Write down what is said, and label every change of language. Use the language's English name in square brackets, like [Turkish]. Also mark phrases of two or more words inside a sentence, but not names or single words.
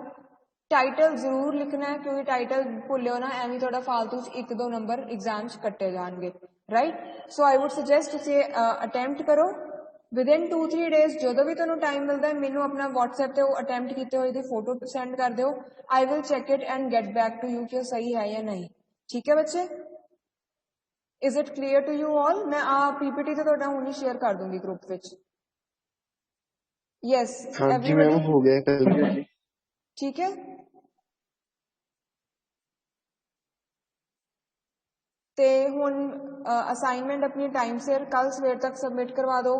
[Punjabi] ਟਾਈਟਲ ਜ਼ਰੂਰ ਲਿਖਣਾ ਹੈ ਕਿਉਂਕਿ ਟਾਈਟਲ ਭੁੱਲਿਓ ਨਾ, ਐਵੇਂ ਤੁਹਾਡਾ ਫਾਲਤੂ 'ਚ 1-2 ਨੰਬਰ ਐਗਜ਼ਾਮ 'ਚ ਕੱਟੇ ਜਾਣਗੇ, ਰਾਈਟ. [English] so I would suggest [Punjabi] ਤੁਸੀਂ ਅਟੈਂਪਟ ਕਰੋ [English] within 2-3 days. [Punjabi] ਜਦੋਂ ਵੀ ਤੁਹਾਨੂੰ ਟਾਈਮ ਮਿਲਦਾ ਮੈਨੂੰ ਆਪਣਾ WhatsApp ਤੇ ਉਹ ਅਟੈਂਪਟ ਕੀਤੇ ਹੋਏ ਦੀ [English] photo send [Punjabi] ਕਰ ਦਿਓ. [English] I will check it and get back to you [Punjabi] ਕਿ ਉਹ ਸਹੀ ਹੈ ਜਾਂ ਨਹੀਂ, ਠੀਕ ਹੈ ਬੱਚੇ. [English] Is it clear to you all? [Punjabi] मैं PPT तो ਤੁਹਾਡਾ ਹੁਣੀ ਸ਼ੇਅਰ ਕਰ ਦੂੰਗੀ ਗਰੁੱਪ ਵਿੱਚ. [English] Yes, [Punjabi] ਹਾਂਜੀ ਮੈਮ [English] everybody [Punjabi] ਹੋ ਗਿਆ ਕਰ ਦਿਓ ਜੀ. ਠੀਕ ਹੈ. ਤੇ ਹੁਣ ਅਸਾਈਨਮੈਂਟ ਆਪਣੀ ਟਾਈਮ ਸਿਰ ਕੱਲ ਸਵੇਰ ਤੱਕ ਸਬਮਿਟ ਕਰਵਾ ਦਿਓ.